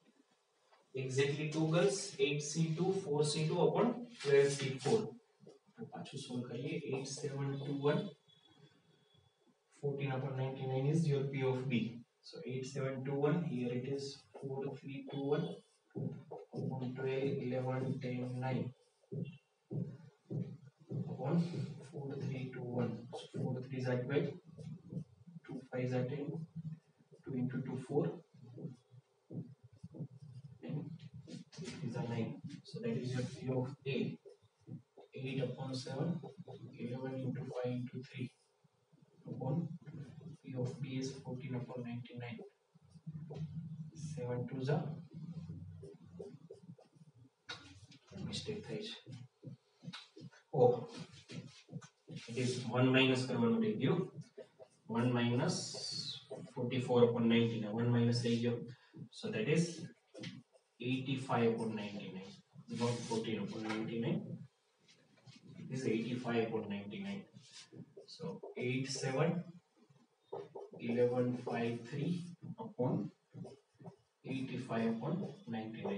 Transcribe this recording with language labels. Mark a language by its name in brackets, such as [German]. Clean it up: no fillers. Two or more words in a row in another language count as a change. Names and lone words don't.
[English] Exactly 2 girls, 8C2 4C2 upon 12C4. [Gujarati] પાછું સોલ્વ કરીએ [English] 8721 14/99 is your P of B. So 8721 here it is 4321 upon 12 11 10 9 upon 4321. So 4 3s are 12, 2 5s are 10, 2 into 2 4 and 3 are 9. So that is your P of A. 8 upon 7, 11 into 5 into 3 upon P of B is 14/99. 7 2s are mistake [Gujarati] થાય છે. [English] Oh, it is 1 minus [Gujarati] કરવાનું રહી ગયું. [English] 1 minus 44/99. 1 minus [Gujarati] રહી ગયો. [English] So that is 85/99. Not 14/99. It is 85/99. So 871153 upon 85/99.